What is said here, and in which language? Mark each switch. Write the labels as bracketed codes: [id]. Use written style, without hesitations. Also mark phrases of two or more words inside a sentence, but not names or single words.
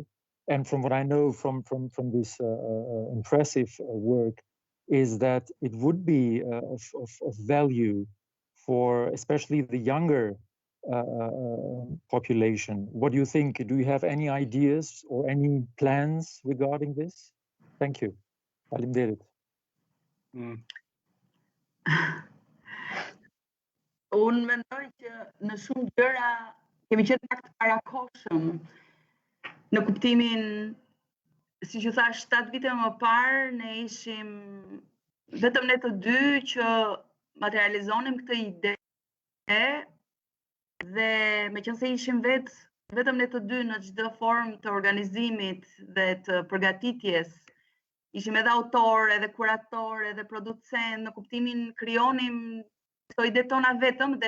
[en] And from what I know from this impressive work, is that it would be of value for especially the younger population. What do you think? Do you have any ideas or any plans regarding this? Thank you. [sq] Faleminderit. Unë mendoj që në shumë gjëra kemi qenë pak të parakohshëm. Në kuptimin, si që thash, 7 vite më parë, ne ishim vetëm ne të dy që materializonim këtë ide, dhe me qënë se ishim vetëm ne të dy në çdo formë të organizimit dhe të përgatitjes, ishim edhe autor, edhe kurator, edhe producent, në kuptimin krijonim këto ide tona vetëm, dhe